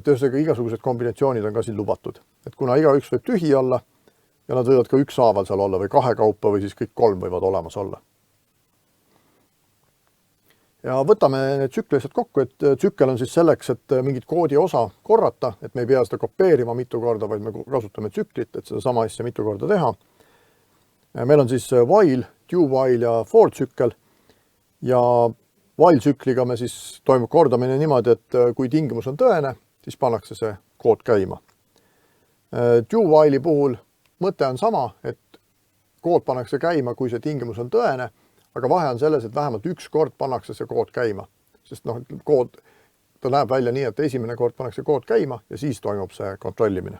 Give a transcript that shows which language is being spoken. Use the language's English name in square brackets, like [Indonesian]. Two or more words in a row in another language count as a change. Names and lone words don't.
[Estonian] Et ühesõnaga igasugused kombinatsioonid on ka siin lubatud. Et kuna igaüks võib tühi olla ja nad võivad ka ükshaaval seal olla või 2 kaupa või siis kõik 3 võivad olemas olla. Ja võtame need tsüklilised kokku, et tsükkel on siis selleks, et mingit koodi osa korrata, et me ei pea seda kopeerima mitu korda, vaid me kasutame tsüklit, et seda sama asja mitu korda teha. Meil on siis while, [English] do while [Estonian] ja for tsükkel ja while tsükliga me siis toimub kordamine niimoodi, et kui tingimus on tõene, siis pannakse see kood käima. [English] Do while'i [Estonian] puhul mõte on sama, et kood pannakse käima, kui see tingimus on tõene, aga vahe on selles, et vähemalt üks kord pannakse see kood käima, sest kood, ta näeb välja nii, et esimene kord pannakse kood käima ja siis toimub see kontrollimine.